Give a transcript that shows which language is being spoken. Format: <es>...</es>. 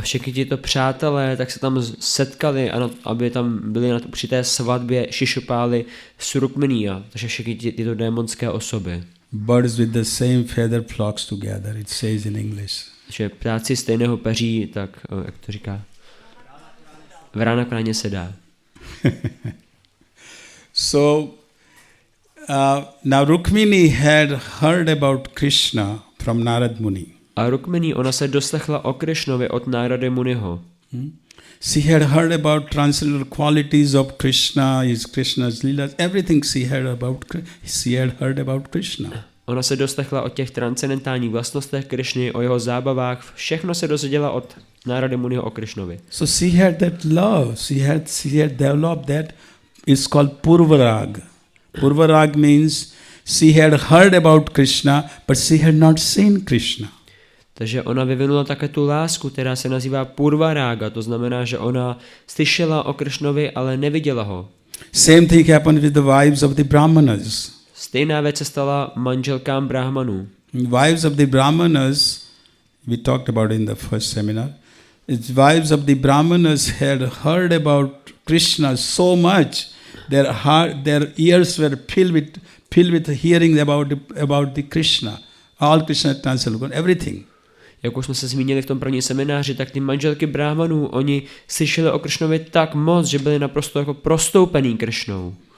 <cs>A všichni tito přátelé tak se tam setkali, aby tam byli při té svatbě Šišupály s Rukminí, takže všichni tyto démonské osoby.</cs> <en>Birds with the same feather flocks together, it says in English.</en> <cs>Takže ptáci stejného peří, tak jak to říká? Vrana k ráně se dá.</cs> <en>So, now Rukmini had heard about Krishna from Narad Muni.</en> <cs>A Rukmini, ona se doslechla o Krišnovi od Nárady Muniho.</cs> <en>She had heard about transcendental qualities of Krishna, his Krishna's leelas, everything she had heard about Krishna.</en> <cs>Ona se doslechla o těch transcendentálních vlastnostech Krišny, o jeho zábavách, všechno se dozvěděla od Nárady Muniho o Krišnovi.</cs> <en>So she had that love, she had developed that, it's called Purvarag. Purvarag means she had heard about Krishna, but she had not seen Krishna.</en> <cs>Takže ona vyvinula také tu lásku, která se nazývá Purvarága, to znamená, že ona slyšela o Krišnovi, ale neviděla ho.</cs> <en>Same thing happened with the wives of the Brahmanas.</en> <cs>Stejná věc se stala manželkám Brahmanů.</cs> <en>Wives of the Brahmanas, we talked about in the first seminar, wives of the Brahmanas had heard about Krishna so much, their ears were filled with hearing about the Krishna, all Krishna transcendental, everything.</en> <cs>Jak už jsme se zmínili v tom prvním semináři, tak ty manželky Brahmanů, oni slyšeli o Krišnovi tak moc, že byli naprosto jako prostoupený Krišnou.</cs>